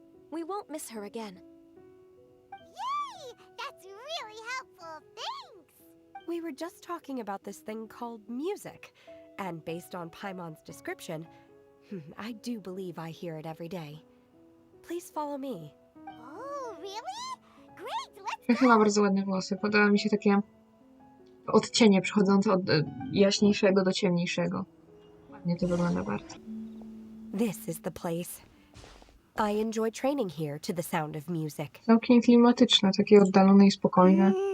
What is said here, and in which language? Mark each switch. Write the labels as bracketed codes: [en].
[en] We won't miss her again. Yay! That's really helpful. Thanks. We were just talking about this thing called music, and based on Paimon's description, I do believe I hear it every day. Please follow me. Oh, really? Great. Let's [pl] Shenhe ma bardzo ładne włosy. Podoba mi się takie odcienie przechodzące od jaśniejszego do ciemniejszego. Ładnie to wygląda bardzo. [en] This is the place. I enjoy training here to the sound of music. [pl] Całkiem klimatyczne, takie oddalone i spokojne.